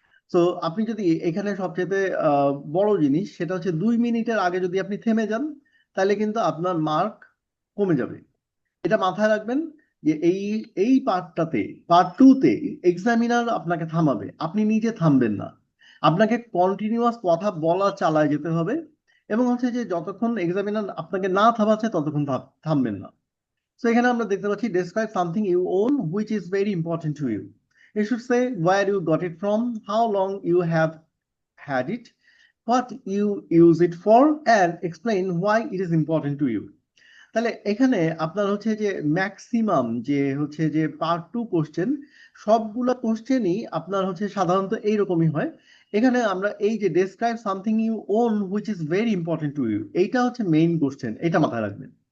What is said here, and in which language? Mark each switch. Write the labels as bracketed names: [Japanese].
[Bangla] তো আপনি যদি এখানে সবচেয়ে বড় জিনিস সেটা হচ্ছে 2 মিনিটের আগে যদি আপনি থেমে যান, তাহলে কিন্তু আপনার মার্ক কমে যাবে। এটা মাথায় রাখবেন যে এই এই পার্ট 2 তে এক্সামিনার আপনাকে থামাবে, আপনি নিজে থামবেন না। আপনাকে কন্টিনিউয়াস কথা বলা চালায় যেতে হবে। এবং হচ্ছে যে যতক্ষণ এক্সামিনার আপনাকে না থামাচ্ছে ততক্ষণ থামবেন না। তো এখানে আমরা দেখতে পাচ্ছি [English] describe something you own which is very important to you. You should say where you got it from, how long you have had it, what you use it for, and explain why it is important to you. [Bangla] তাহলে এখানে আপনার হচ্ছে যে maximum যে হচ্ছে যে part 2 question, সবগুলা কোশ্চেনই আপনার হচ্ছে সাধারণত এইরকমই হয়। এখানে আমরা এই যে [English] describe something you own which is very important to you, [Bangla] এইটা হচ্ছে মেইন কোশ্চেন, এটা মাথায় রাখবেন।